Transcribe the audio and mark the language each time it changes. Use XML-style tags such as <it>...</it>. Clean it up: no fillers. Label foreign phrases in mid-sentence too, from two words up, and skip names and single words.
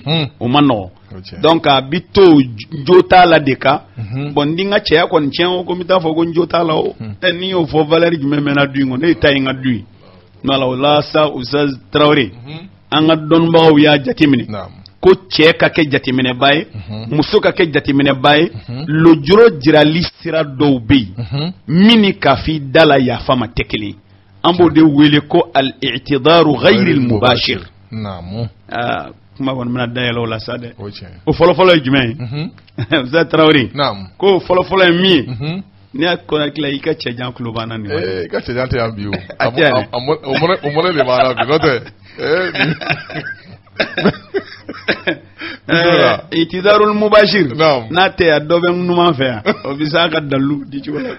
<bm>o ma nɔgɔ donc a bi to jo t'a la de kan bon ni n ka cɛya kɔni tiɲɛ o ko n bɛ taa fɔ ko n jo t'a la o n'i y'o fɔ valeur jumɛn bɛ n na du in kɔnɔ ne ta ye n ka du ye o la sa Ustaz Traoré an ka dɔnnibagaw y'a jateminɛ ko cɛ ka kɛ jateminɛba ye muso ka kɛ jateminɛba ye lojuro jirali sira dɔw bɛ yen min ni k'a f'i da la yafa ma tɛ kelen ye an b'o de wele ko</bm> <ar>الاعتذار غير المباشر</ar> <bm>kuma kɔni bɛna dayɛlɛ o la sa dɛ o fɔlɔfɔlɔ ye jumɛn ye Ustaz Traoré ko fɔlɔfɔlɔ ye min ye n'i y'a kɔnɔ tila i ka cɛjan tulo b'an na nin waati i ka cɛjan tɛ yan bi o o mɔnɛ de b'a la bi n'o tɛ</bm> <ar>الاعتذار المباشر</ar> <bm>n'a tɛ yan dɔ bɛ numan fɛ yan o bɛ se a ka dalu di cogo la</bm>